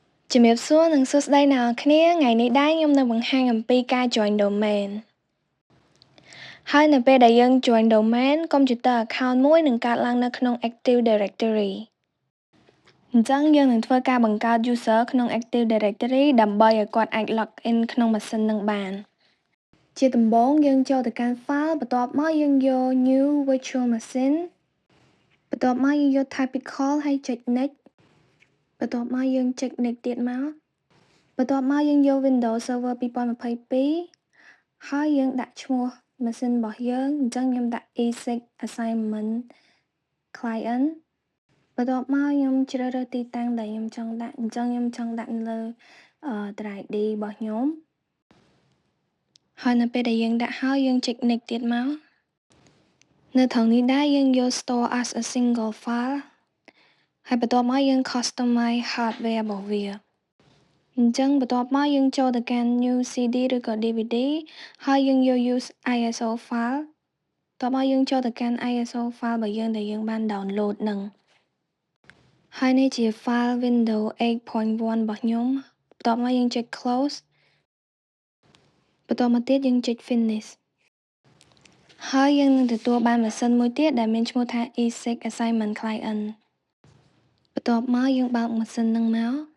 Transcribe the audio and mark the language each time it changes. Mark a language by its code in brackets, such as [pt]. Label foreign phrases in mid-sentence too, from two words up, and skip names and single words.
[km] ជំរាបសួរនិងសួស្តីអ្នកនរគ្នាថ្ងៃនេះដែរខ្ញុំនឹងបង្ហាញអំពីការ [en] join domain [km] ហើយនៅពេលដែលយើង [en] join domain computer account [km] មួយនឹងកើតឡើងនៅ ក្នុង [en] Active Directory [km] អញ្ចឹងយើងនឹងធ្វើការបង្កើត user ក្នុង [en] Active Directory [km] ដើម្បីឲ្យគាត់អាច [en] log in [km] ក្នុងម៉ាស៊ីននឹង បានជាដំបូងយើងចូលទៅកាន់ file បន្ទាប់មកយើងយក [en] new virtual machine [km] បន្ទាប់មកយើងយក typical ហើយចុច next បន្ទាប់មកយើងចុច next ទៀតមកបន្ទាប់មកយើងយក Windows Server 2022ហើយយើងដាក់ឈ្មោះម៉ាស៊ីនរបស់យើងអញ្ចឹងខ្ញុំដាក់ E6 assignment client បន្ទាប់មកខ្ញុំជ្រើសរើសទីតាំងដែលខ្ញុំចង់ដាក់អញ្ចឹងខ្ញុំចង់ដាក់នៅលើ drive D របស់ខ្ញុំ ហើយនៅពេលដែលយើងដាក់ហើយយើងចុច next ទៀតមកនៅត្រង់នេះដែរយើងយក [en] store as a single file [km] ហើយបន្ទាប់មកយើង [en] customize hardware [km] របស់វាអញ្ចឹងបន្ទាប់មកយើងចូលទៅកាន់ [en] new CD [km] ឬក៏ DVD ហើយ យើងយក [en] use ISO file [km] បន្ទាប់មកយើងចូលទៅកាន់ [en] ISO file [km] របស់យើងដែលយើងបាន download នឹងហើយនេះជា file Windows 8.1 របស់ខ្ញុំបន្ទាប់មកយើងចុច close បន្ទាប់មកទៀតយើងចុច finish ហើយយើងនឹងទទួលបានម៉ាស៊ីនមួយទៀតដែលមានឈ្មោះថា E6 assignment client បន្ទាប់មកយើងបើកម៉ាស៊ីននឹងមក